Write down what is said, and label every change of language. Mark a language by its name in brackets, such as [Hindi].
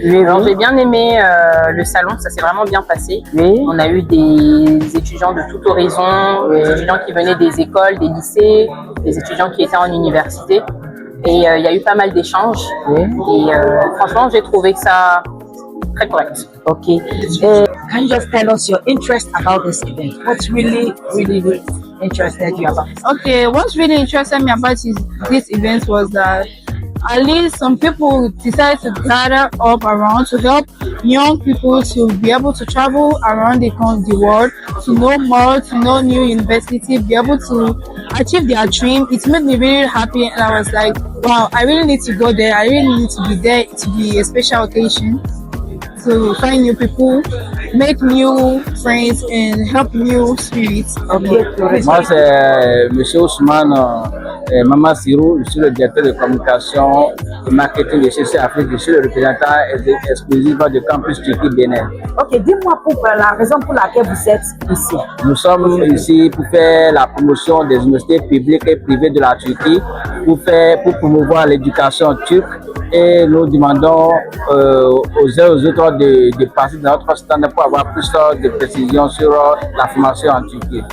[French] Alors, j'ai bien aimé le salon, ça s'est vraiment bien passé. On a eu des étudiants de tout horizon, des étudiants qui venaient des écoles, des lycées, des étudiants qui étaient en université. Et il y a eu pas mal d'échanges. Et franchement, j'ai trouvé que ça très correct. [English] Okay. Can you just tell us your interest about this event? What's really interested you about this? Okay, what's really interested me about this event was that at least some people decided to gather up around to help young people to be able to travel around the world, to know more, to know new university, be able to achieve their dream. It made me really happy, and I was like, wow, I really need to go there. I really need to be there to be a special occasion, to find new people, make new friends, and help new spirits. [French] Okay. Moi, c'est M. Ousmane Maman Sirou, je suis le directeur de communication et marketing de CC Afrique, je suis le représentant exclusif de Campus Turquie Bénin. Ok, dis-moi pour la raison pour laquelle vous êtes ici. Nous sommes ici pour faire la promotion des universités publiques et privées de la Turquie, pour promouvoir l'éducation turque, et nous demandons aux uns aux autres de passer dans notre stand pour avoir plus de précisions sur la formation en Turquie.